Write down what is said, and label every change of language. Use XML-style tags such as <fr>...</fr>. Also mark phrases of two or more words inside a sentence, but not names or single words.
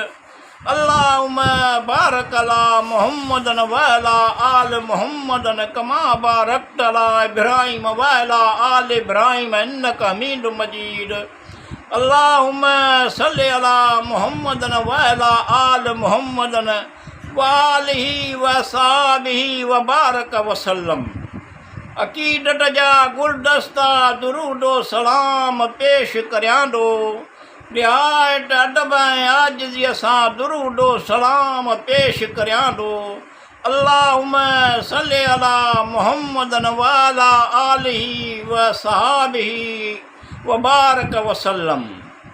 <ar>اللهم بارك على محمد وعلى آل محمد كما باركت على إبراهيم وعلى آل إبراهيم إنك حميد مجيد. اللهم صل على محمد وعلى آل محمد وآله وصحبه وبارك وسلم.</ar> <sd>अक़ीदत जा गुलदस्ता दुरूदो सलाम पेश करियां थो। रिआयत अदब ऐं आजिज़ीअ सां दुरूदो सलाम पेश करियां थो।</sd> <ar>اللهم صل على محمد وعلى آله وصحبه وبارك وسلم.</ar>